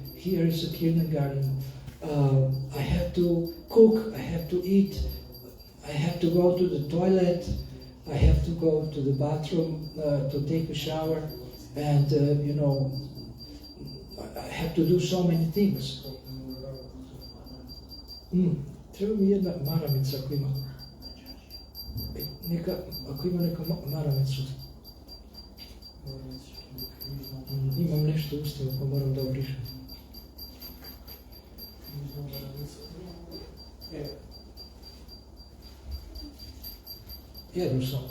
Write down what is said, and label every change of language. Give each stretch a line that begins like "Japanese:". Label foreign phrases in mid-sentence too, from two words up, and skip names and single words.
English: Here is a kindergarten. I have to cook, I have to eat, I have to go to the toilet, I have to go to the bathroom to take a shower, and I have to do so many things.
Serbian: Treba mi jedna maramica ako ima. Ako ima neka maramicu. Imam nešto u ustavu pa moram da obrišem. Jednu samo.